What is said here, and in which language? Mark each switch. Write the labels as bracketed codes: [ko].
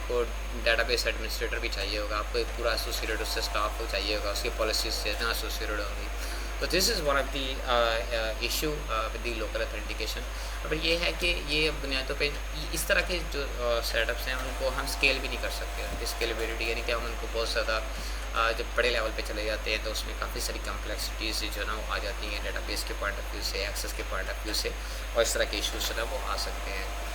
[ur] آپ کو data base administrator بھی چاہیے ہوگا, آپ کو ایک پورا ایسوسیٹڈ اس سے اسٹاف چاہیے ہوگا, اس کی پالیسیز سے ایسوسیٹڈ ہوں گی. [en] تو this is one of the issue with the local authentication. [ur] اور یہ ہے کہ یہ بنیادوں پہ اس طرح کے جو سیٹ اپس ہیں ان کو ہم اسکیل بھی نہیں کر سکتے. اسکیلیبلٹی یعنی کہ ہم ان کو بہت زیادہ جب بڑے لیول پہ چلے جاتے ہیں تو اس میں کافی ساری کمپلیکسٹیز جو نا وہ آ جاتی ہیں ڈیٹا بیس کے پوائنٹ آف ویو سے, ایکسیس کے پوائنٹ آف ویو سے, اور اس طرح کے ایشوز جو نا وہ آ سکتے ہیں.